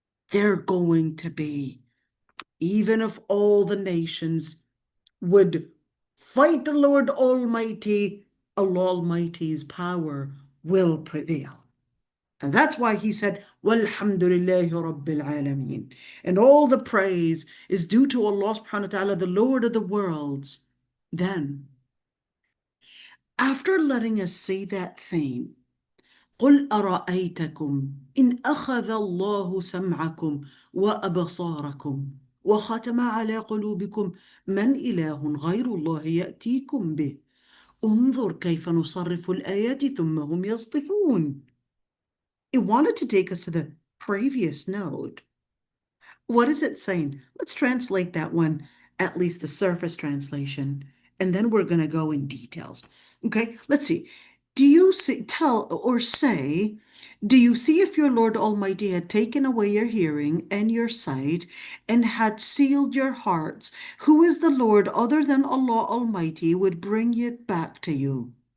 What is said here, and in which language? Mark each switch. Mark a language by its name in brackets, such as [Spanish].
[English] They're going to be, even if all the nations would fight the Lord Almighty, Allah Almighty's power will prevail. And that's why He said, [Arabic] Walhamdulillahi Rabbil Alameen. [English] And all the praise is due to Allah subhanahu wa ta'ala, the Lord of the worlds. Then, after letting us see that theme, [Arabic] قل أرأيتكم إن أخذ الله سمعكم وأبصاركم وختم على قلوبكم من إله غير الله يأتيكم به انظر كيف نصرف الآيات ثم هم يصطفون. [English] It wanted to take us to the previous node. What is it saying? Let's translate that one, at least the surface translation, and then we're going to go in details. Okay, let's see. Do you see, tell or say, do you see if your Lord Almighty had taken away your hearing and your sight and had sealed your hearts, who is the Lord other than Allah Almighty would bring it back to you?